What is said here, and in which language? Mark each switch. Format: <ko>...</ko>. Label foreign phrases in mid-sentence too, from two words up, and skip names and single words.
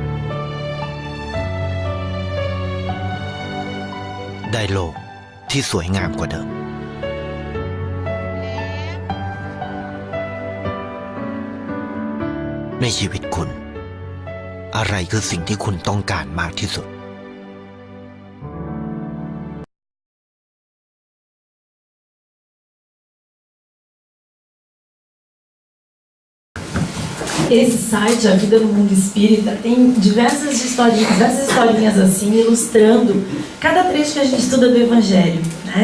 <th>ได้โลกที่สวยงามกว่าเดิมในชีวิตคุณอะไรคือสิ่งที่คุณต้องการมากที่สุด</th> <pt>Esse site, A Vida no Mundo Espírita, tem diversas historinhas assim, ilustrando cada trecho que a gente estuda do Evangelho, né?</pt>